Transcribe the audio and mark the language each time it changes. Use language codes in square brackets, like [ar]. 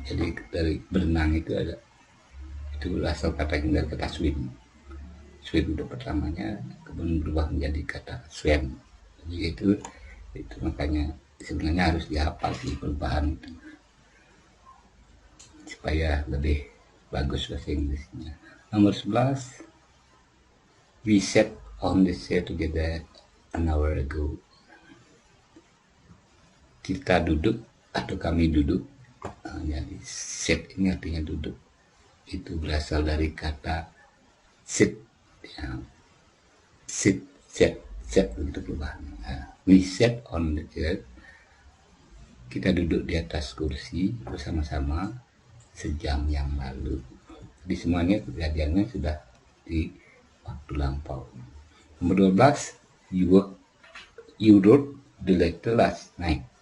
[id] Jadi dari berenang itu asal katanya dari kata swim. Swim itu pertamanya, kemudian berubah menjadi kata swam. Jadi itu makanya sebenarnya harus dihafal di perubahan itu supaya lebih bagus bahasa Inggrisnya. Nomor 11, [en] we sat on the chair together an hour ago. [id] Kita duduk atau kami duduk. Jadi sit ini artinya duduk. Itu berasal dari kata sit. Ya. Sit, set begitu perubahan. [en] We sat on the chair. [id] Kita duduk di atas kursi bersama-sama sejam yang lalu. Di semuanya kejadiannya sudah di waktu lampau. Nomor 12, [en] you wrote the letter last night.